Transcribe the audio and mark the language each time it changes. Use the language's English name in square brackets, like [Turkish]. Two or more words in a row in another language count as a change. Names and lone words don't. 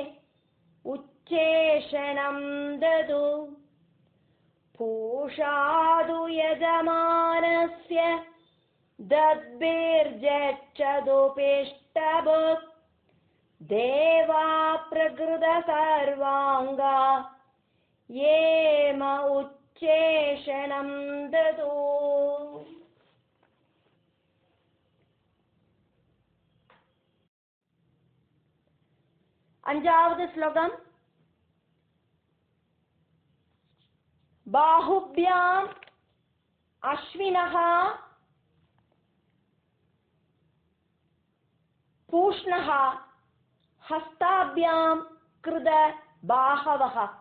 [Sanskrit] उच्चेषणं ददु पूषादु यजमानस्य दद्भिर्जक्षदुपिष्टभुक् देवा प्रकृतसर्वाङ्गा ये म उच्चेषणं ददु. [Malayalam] അഞ്ചാമത് ശ്ലോകം. [Sanskrit] ബാഹുഭ്യാം അശ്വിനഃ പൂഷ്ണഃ ഹസ്താഭ്യാം കൃത ബാഹവഃ.